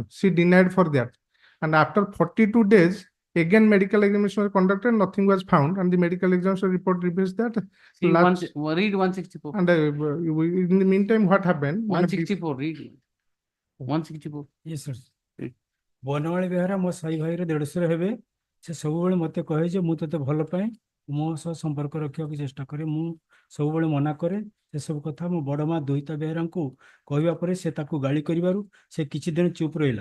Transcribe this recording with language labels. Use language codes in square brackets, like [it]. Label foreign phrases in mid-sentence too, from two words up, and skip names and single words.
[en] She denied for that. And after 42 days, again medical examination was conducted, nothing was found. And the medical examination report reveals that. See, read 164. And in the meantime, what happened? 164, read. 164. Yes, sir. [or] ବନମାଳୀ ବେହେରା ମୋ ସାଇ ଭାଇର ଦେଢ଼ଶୁର ହେବେ। ସେ ସବୁବେଳେ ମତେ କହେ ଯେ ମୁଁ ତତେ ଭଲ ପାଏ, ମୋ ସହ ସମ୍ପର୍କ ରଖିବାକୁ ଚେଷ୍ଟା କରେ, ମୁଁ ସବୁବେଳେ ମନା କରେ। ସେସବୁ କଥା ମୋ ବଡ଼ ମା ଦୋଇତା ବେହେରାଙ୍କୁ କହିବା ପରେ ସେ ତାକୁ ଗାଳି କରିବାରୁ ସେ କିଛି ଦିନ ଚୁପ୍ ରହିଲା।